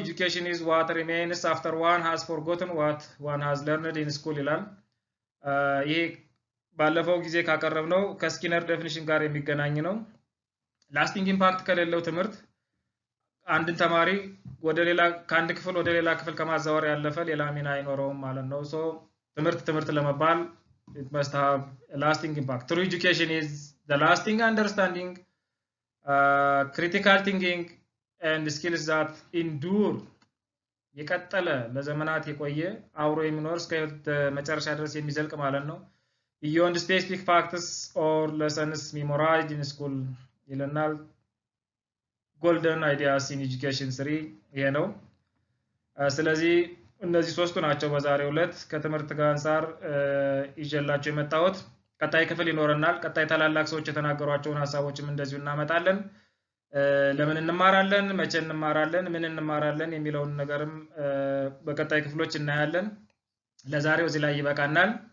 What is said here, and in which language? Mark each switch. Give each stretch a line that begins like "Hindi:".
English: education is what remains after one has forgotten what one has learned in school
Amharic: ይላል። ይሄ ባለፈው ጊዜ ካቀረብነው ከስኪነር ዴፊኒሽን ጋር የሚገናኝ ነው። ላስቲንግ ኢምፓክት ከሌለው ትምህርት አንድን ተማሪ ወደ ሌላ ከአንድ ክፍል ወደ ሌላ ክፍል ከማዛወር ያለፈ ሌላ ሚና አይኖረውም ማለት ነው። ሶ ትምህርት ለመባል
English: it must have a lasting impact. True education is the lasting understanding, critical thinking and skills that endure.
Amharic: የቀጠለ ለዘመናት የቆየ አብሮ የሚኖር እስከ መጨረሻ ድረስ የሚዘልቅ ማለት ነው።
English: beyond specific facts or lessons memorized in school
Amharic: ይለናል።
English: golden ideas in education 3
Amharic: ይሄ ነው። ስለዚህ እነዚህ ሶስቱ ናቸው በዛሬው ዕለት ከትምህርት ጋር አንፃር ይጀላችሁ የመጣሁት። ቀጣይ ክፍል ይኖርናል። ቀጣይ ታላላቅ ሰዎች የተናገሯቸውን ሐሳቦችም እንደዚሁ እናመጣለን። ለምን እንማራለን፣ መቼ እንማራለን፣ ምን እንማራለን የሚለውን ነገርም በቀጣይ ክፍሎች እናያለን። ለዛሬው እዚህ ላይ ይበቃናል።